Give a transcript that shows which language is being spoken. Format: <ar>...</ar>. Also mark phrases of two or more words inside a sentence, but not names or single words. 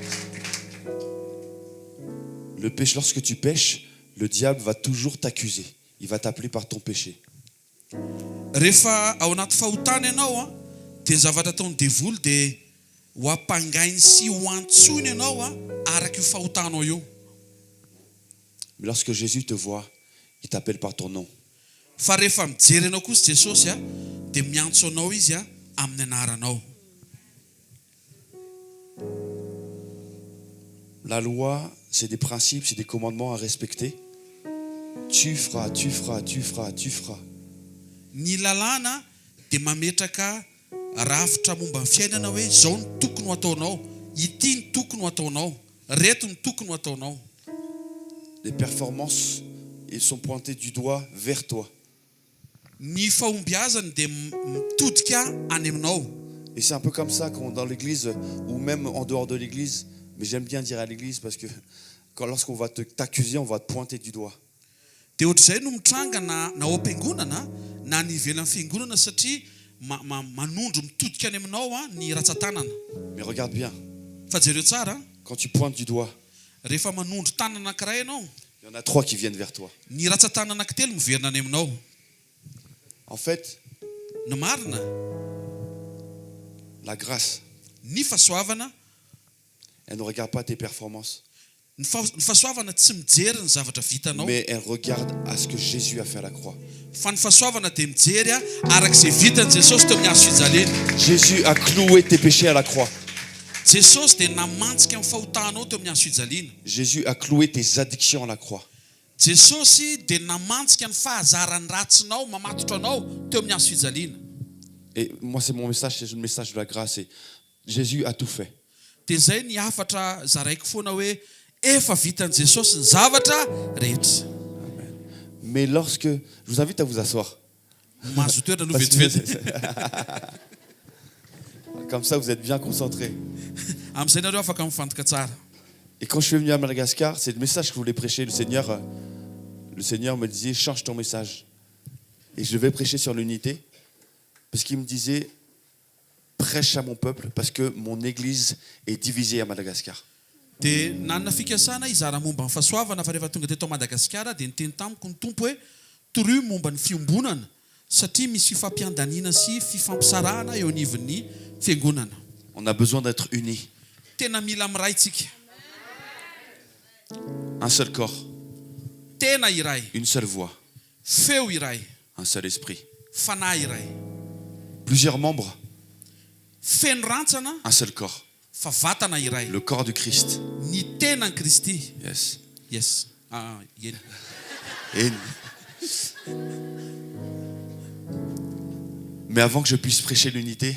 <fr>Le péché, lorsque tu pêches, le diable va toujours t'accuser. il va t'appeler par ton péché.</fr> <mg>Rehefa ao anaty fahotana ianao a, dia ny zavatra ataony devoly dia ho ampangainy sy ho antsoiny ianao a, araka io fahotanao io.</mg> <fr>Mais lorsque Jésus te voit, il t'appelle par ton nom.</fr> <mg>Fa rehefa mijery anao kosa Jesosy a, dia miantso anao izy a amin'ny anaranao.</mg> <fr>La loi, c'est des principes, c'est des commandements à respecter. Tu feras, tu feras, tu feras, tu feras.</fr> <mg>Ny lalàna dia mametraka rafitra momba ny fiainana hoe zao ny tokony ho ataonao, ity ny tokony ho ataonao, reto ny tokony ho ataonao.</mg> <fr>Les performances, ils sont pointés du doigt vers toi.</fr> <mg>Ny fahombiazany dia mitodika any aminao.</mg> <fr>Et c'est un peu comme ça dans l'église, ou même en dehors de l'église, mais j'aime bien dire à l'église parce que lorsqu'on va t'accuser, on va te pointer du doigt.</fr> <mg>Dia ohatr'izay no mitranga na ao am-piangonana na ny ivelan'ny fiangonana satria manondro mitodika any aminao a ny ratsan-tanana.</mg> <fr>Mais regarde bien,</fr> <mg>Fa jereo tsara,</mg> <fr>quand tu pointes du doigt,</fr> <mg>rehefa manondro tanana anankiray ianao,</mg> <fr>il y en a 3 qui viennent vers toi.</fr> <mg>ny ratsan-tanana anankitelo miverina any aminao.</mg> <fr>En fait,</fr> <mg>Ny marina,</mg> <fr>la grâce,</fr> <mg>ny fahasoavana,</mg> <fr>elle ne regarde pas tes performances,</fr> <mg>ny fahasoavana tsy mijery ny zavatra vitanao,</mg> <fr>mais elle regarde à ce que Jésus a fait à la croix.</fr> <mg>fa ny fahasoavana dia mijery a arak'izay vitany Jesosy teo amin'ny hazo fijaliana.</mg> <fr>Jésus a cloué tes péchés à la croix.</fr> <mg>Jesosy dia namantsika amin'ny fahotanao teo amin'ny hazo fijaliana.</mg> <fr>Jésus a cloué tes addictions à la croix.</fr> <mg>Jesosy dia namantsika ny fahazarany ratsinao, mamatotra anao teo amin'ny hazo fijaliana.</mg> <fr>Et moi, c'est mon message, c'est le message de la grâce. Et Jésus a tout fait.</fr> <mg>Dia izay ny hafatra zaraiko foana hoe efa vitan'i Jesosy ny zavatra rehetra.</mg> <fr>Mais lorsque... Je vous invite à vous asseoir.</fr> <mg>Mahazo toerana no</mg> <fr>Parce que-</fr> <mg>vetivety.</mg> <fr>Comme ça, vous êtes bien concentrés.</fr> <mg>Amin'izay nareo afaka mifantoka tsara.</mg> <fr>Et quand je suis venu à Madagascar, c'est le message que je voulais prêcher. Le Seigneur me disait, change ton message. Et je devais prêcher sur l'unité. Parce qu'il me disait, prêche à mon peuple, parce que mon église est divisée à Madagascar.</fr> <mg>Dia nanana fikasana izara momba ny fahasoavana fa rehefa tonga teto Madagasikara dia niteny tamiko ny tompo hoe toroy momba ny fiombonana satria misy fifampiandanina sy fifampisarahana eo anivon'ny fiangonana.</mg> <fr>On a besoin d'être unis.</fr> <mg>Tena mila miray tsika.</mg> <fr>Un seul corps,</fr> <mg>Tena iray,</mg> <fr>une seule voix,</fr> <mg>feo iray,</mg> <fr>un seul esprit.</fr> <mg>fanahy iray.</mg> <fr>Plusieurs membres,</fr> <mg>Feno rantsana</mg> <fr>un seul corps.</fr> <mg>fa vatana iray.</mg> <fr>Le corps du Christ.</fr> <mg>Ny tenan'i Kristy.</mg> <en>Yes. Yes.</en> <mg>Eny.</mg> <fr>Et- Mais avant que je puisse prêcher l'unité,</fr>